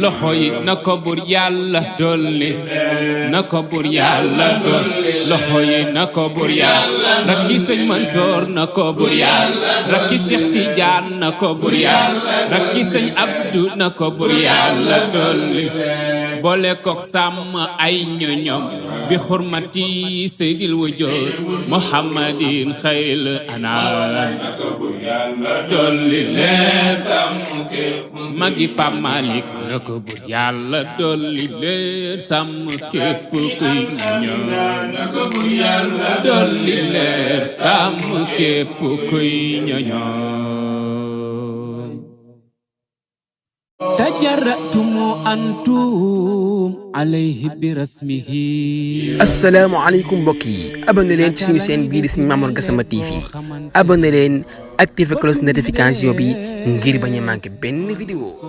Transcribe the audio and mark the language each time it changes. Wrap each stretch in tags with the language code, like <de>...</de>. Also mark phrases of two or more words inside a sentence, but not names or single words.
<wo>loxo yi na ko Buur Yàlla dolli, na ko Buur Yàlla dolli, loxo yi na ko Buur Yàlla, rakki Sëñ Mansoor na ko Buur Yàlla, rakki Cheikh Tidiane na ko Buur Yàlla, rakki Sëñ Abdou na ko Buur Yàlla dolli, boole kook sàmm ay ñoñom.</wo> <ar>بحرمة سيد الوجود محمد خير الأنام.</ar> <wo>Dolli leer sàmm képp kuy Magi Pape Malick na ko Buur Yàlla dolli leer sàmm képp kuy ñoñom. Na ko Buur Yàlla Dolli leer sàmm képp kuy ñoñom.</wo> <ar>تجرأتم أنتم عليه برسمه. السلام عليكم</ar> <wo>mbokk yi, abonné leen ci suñu chaîne bii di Serigne Mamour Gassama T V. Abonné leen,</wo> <fr>activé cloche notification</fr> <wo>bi ngir bañ a manqué benn vidéo.</wo>